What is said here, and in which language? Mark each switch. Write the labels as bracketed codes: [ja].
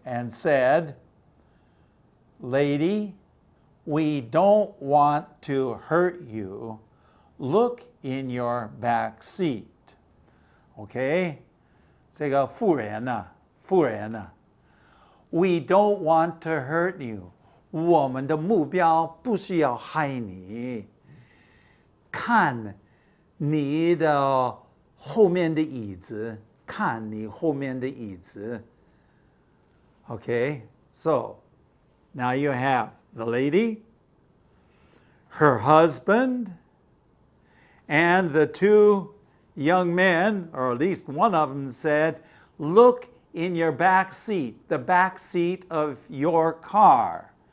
[en] And said, lady, we don't want to hurt you. Look in your back seat. [zh] OK， 这个妇人啊，妇人啊 ， [en] We don't want to hurt you。 [zh] 我们的目标不是要害你。看你的后面的椅子，看你后面的椅子。 [en] Okay, so now you have the lady, her husband, and the two young men, or at least one of them said, look in your back seat, the back seat of your car.